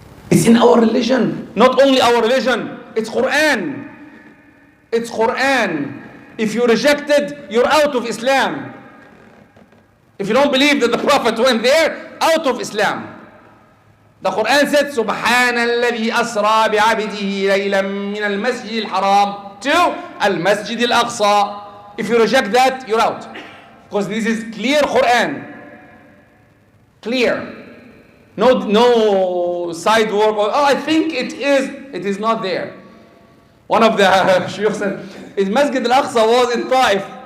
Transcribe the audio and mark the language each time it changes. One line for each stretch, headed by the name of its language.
English: It's in our religion. Not only our religion, it's Quran. It's Quran. If you reject it, you're out of Islam. If you don't believe that the Prophet went there, out of Islam. The Quran said,
Arabic: سبحان الذي أسرى بعبده ليلا من المسجد الحرام to المسجد الأقصى.
English: If you reject that, you're out. Because this is clear Quran. Clear. No side work. I think it is. It is not there. One of the shuyukh said, Masjid al-Aqsa was in Taif.